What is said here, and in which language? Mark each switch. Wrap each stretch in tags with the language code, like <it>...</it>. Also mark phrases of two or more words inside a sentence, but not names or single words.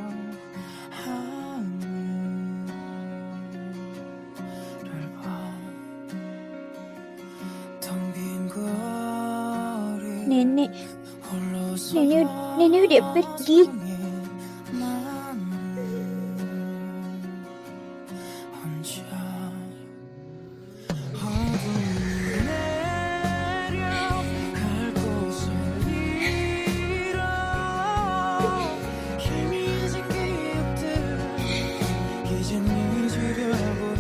<ko>하늘을 봐 텅 빈 거리</ko> <id>Nenek,</id> <ko>홀로서</ko> <id>nenek udah pergi.</id> <ko>혼자 어둠이 내려갈 곳을 잃어 희미해진 기억들 이젠 잊으려고 해.</ko>